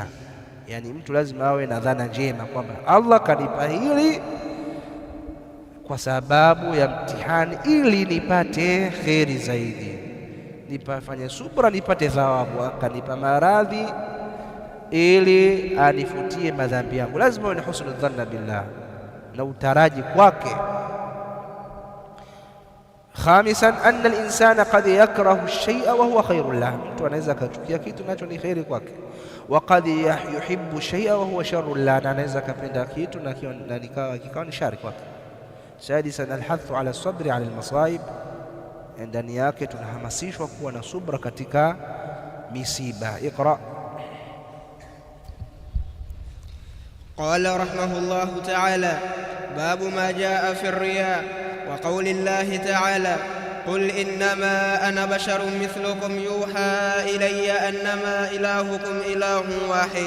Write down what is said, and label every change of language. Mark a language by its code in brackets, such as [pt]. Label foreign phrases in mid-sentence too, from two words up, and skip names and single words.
[sw] Yani mtu lazima awe na dhana njema kwamba Allah kanipa hili kwa sababu ya mtihani, ili nipate kheri zaidi, nipafanye subra nipate thawabu, akanipa maradhi ili anifutie madhambi yangu. Lazima uwe na [ar] حسن الظن بالله [sw] na utaraji kwake. [ar] خامسا أن الإنسان قد يكره الشيء وهو خير له, [sw] mtu anaweza akachukia kitu nacho ni kheri kwake, [ar] وقد يحب الشيء وهو شر له, [sw] na anaweza akapenda kitu na kikawa ni shari kwake. [ar] سادسا الحث على الصبر على المصائب, [sw] ndani yake tunahamasishwa kuwa na subra katika misiba. [ar] Iqra. قال رحمه الله تعالى: باب ما جاء في الرياء وقول الله تعالى: قل إنما أنا بشر مثلكم يوحى إلي أنما إلهكم إله واحد.